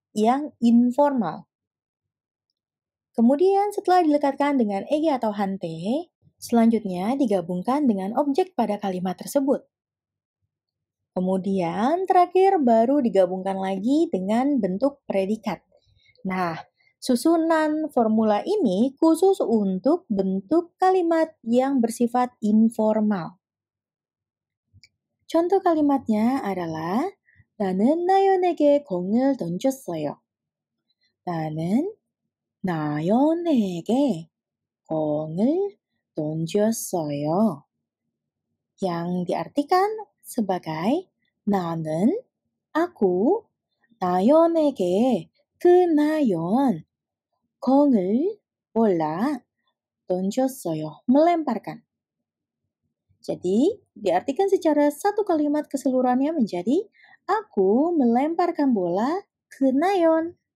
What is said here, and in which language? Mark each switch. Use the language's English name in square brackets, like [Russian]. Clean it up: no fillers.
[Indonesian] yang informal. Kemudian setelah dilekatkan dengan ege atau hante, selanjutnya digabungkan dengan objek pada kalimat tersebut. Kemudian terakhir baru digabungkan lagi dengan bentuk predikat. Nah, susunan formula ini khusus untuk bentuk kalimat yang bersifat informal. Contoh kalimatnya adalah [Korean] 나는 나연에게 공을 던졌어요. 나는 나연에게 공을 던졌어요. [Indonesian] Yang diartikan sebagai [Korean] 나는 [Indonesian] aku [Korean] 나연에게 [Indonesian] ke 나연 [Korean] 공을 [Indonesian] bola [Korean] 던졌어요 [Indonesian] melemparkan. Jadi, diartikan secara satu kalimat keseluruhannya menjadi aku melemparkan bola ke Nayon.